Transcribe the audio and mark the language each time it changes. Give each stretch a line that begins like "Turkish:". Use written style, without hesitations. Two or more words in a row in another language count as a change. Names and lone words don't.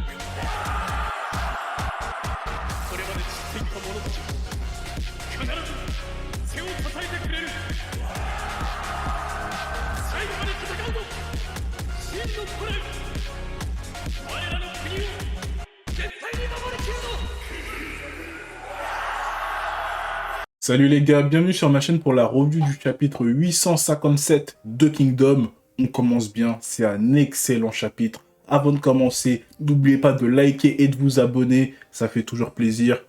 Japanese: これまで散っていった者たち必ず背を支えてくれる。最後まで戦うぞ真の古来。我らの国を絶対に守りきるぞ。
French: Salut les gars, bienvenue sur ma chaîne pour la review du chapitre 857 de Kingdom. On commence bien, c'est un excellent chapitre. Avant de commencer, n'oubliez pas de liker et de vous abonner, ça fait toujours plaisir.